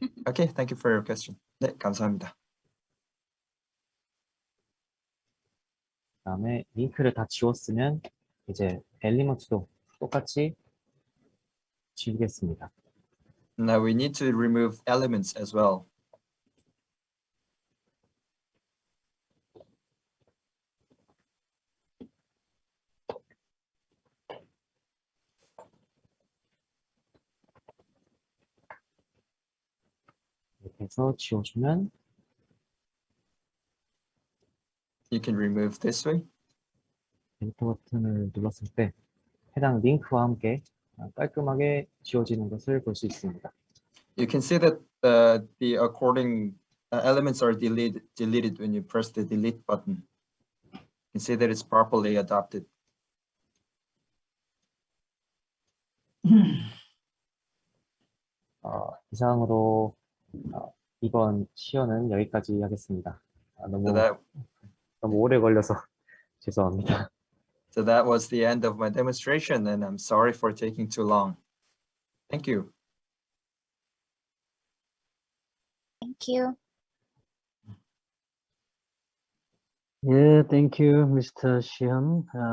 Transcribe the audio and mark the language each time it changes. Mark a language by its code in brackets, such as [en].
[en] Okay, thank you for your question. [ko] 네, 감사합니다. 그다음에 링크를 다 지웠으면 이제 엘리먼트도 똑같이 지우겠습니다. [en] Now we need to remove elements as well. [ko] 이렇게 해서 지워주면 [en] You can remove this way. [ko] 엔터 버튼을 눌렀을 때 해당 링크와 함께 깔끔하게 지워지는 것을 볼 수 있습니다. [en] You can see that the according elements are deleted when you press the delete button. You can see that it's properly adopted. [ko] 이상으로 이번 시연은 여기까지 하겠습니다. [en] So [ko] 너무 오래 걸려서 죄송합니다. [en] that was the end of my demonstration, and I'm sorry for taking too long. Thank you. Thank you. Yeah, thank you, Mr. Shihan.